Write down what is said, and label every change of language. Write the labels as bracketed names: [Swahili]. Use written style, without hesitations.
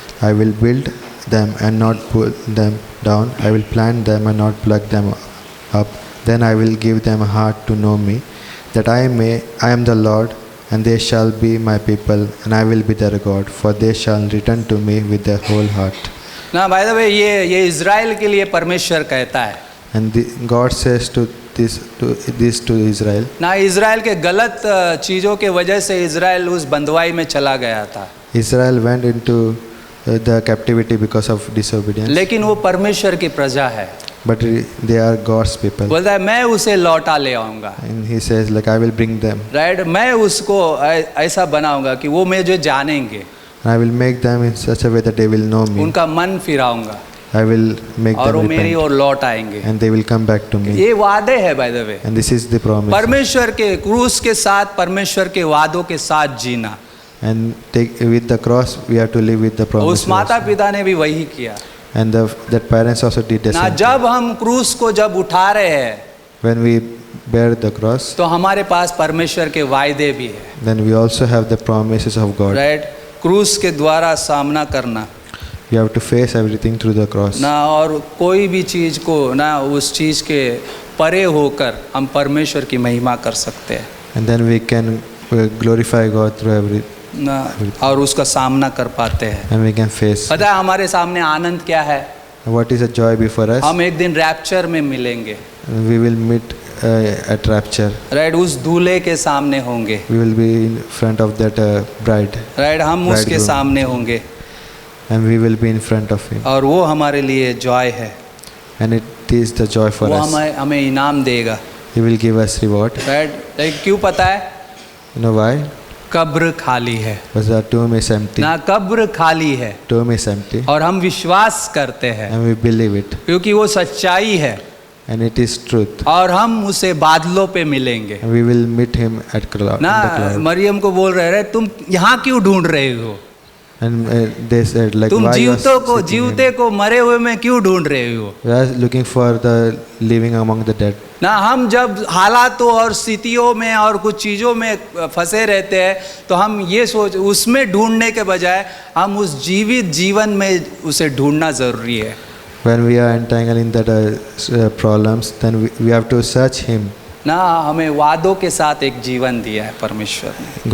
[English] I will build them and not pull them down. I will plant them and not pluck them up. Then I will give them a heart to know me, that I am the Lord, and they shall be my people, and I will be their God, for they shall return to me with their whole heart. [Hindi] ना [English] by the way [Hindi] ये Israel के लिए परमेश्वर कहता है [English] And God says this to Israel. [Hindi] ना Israel के गलत चीज़ों के वजह से इज़राइल उस बंदवाई में चला गया था, [English] Israel went into the captivity because of disobedience. [Hindi] लेकिन वो परमेश्वर की प्रजा है। [English] But they are God's people. [Hindi] बोलता है मैं उसे लौटा ले आऊँगा, [English] And he says like I will bring them. [Hindi] Right, मैं उसको ऐसा बनाऊँगा कि वो मुझे जानेंगे, [English] And I will make them in such a way that they will know me. [Hindi] उनका मन फिराऊँगा [English] I will make [Hindi] और वो [English] them [Hindi] मेरी [English] repent. [Hindi] ओर लौट आएंगे। [English] And they will come back to me. [Hindi] ये वादे है [English] By the way, And this is the promise. [Hindi] परमेश्वर के क्रूस के साथ, परमेश्वर के वादों के साथ जीना। [English] And with the cross we have to live with the promise. [Hindi] उस माता पिता ने भी वही किया [English] And that parents also did the [Hindi] ना। [English] same. [Hindi] जब हम क्रूस को जब उठा रहे हैं [English] When we bear the cross, [Hindi] तो हमारे पास परमेश्वर के वायदे भी है, [English] then we also have the promises of God. Right. [Hindi] क्रूस के द्वारा सामना करना [English] We have to face everything through the cross. [Hindi] ना, और कोई भी चीज़ को ना उस चीज़ के परे होकर हम परमेश्वर की महिमा कर सकते हैं [English] And then we can glorify God through everything. [Hindi] ना, और उसका सामना कर पाते हैं। [English] And we can face. [Hindi] पता है हमारे सामने आनंद क्या है? [English] What is a joy before us? [Hindi] हम एक दिन रैप्चर में मिलेंगे, [English] We will meet at rapture. [Hindi] Right, उस दूल्हे के सामने होंगे, [English] We will be in front of that bride. [Hindi] Right, हम उसके [English] Bridegroom. [Hindi] सामने होंगे [English] And we will be in front of him. [Hindi] और वो हमारे लिए जॉय है। [English] And it is the joy for [Hindi] वो [English] us. [Hindi] हमें इनाम देगा, [English] He will give us reward. [Hindi] Right. लेकिन क्यों पता है? [English] You know why? [Hindi] कब्र खाली है [English] Because the tomb is empty. [Hindi] ना, कब्र खाली है [English] Tomb is empty. [Hindi] और हम विश्वास करते हैं [English] And we believe it. [Hindi] क्योंकि वो सच्चाई है [English] And it is truth. [Hindi] और हम उसे बादलों पे मिलेंगे [English] And we will meet him at cloud. [Hindi] ना। [English] In the cloud. [Hindi] मरियम को बोल रहे तुम यहाँ क्यों ढूंढ रहे हो? [English] And they said like [Hindi] तुम [English] why you are [Hindi] जीवते को मरे हुए में क्यों ढूंढ रहे हो? [English] We are looking for the living among the dead. [Hindi] ना, हम जब हालातों और स्थितियों में और कुछ चीज़ों में फंसे रहते हैं तो हम ये सोच उसमें ढूंढने के बजाय हम उस जीवित जीवन में उसे ढूंढना ज़रूरी है। [English] When we are entangled in that problems, then we have to search him. [Hindi] ना, हमें वादों के साथ एक जीवन दिया है परमेश्वर ने।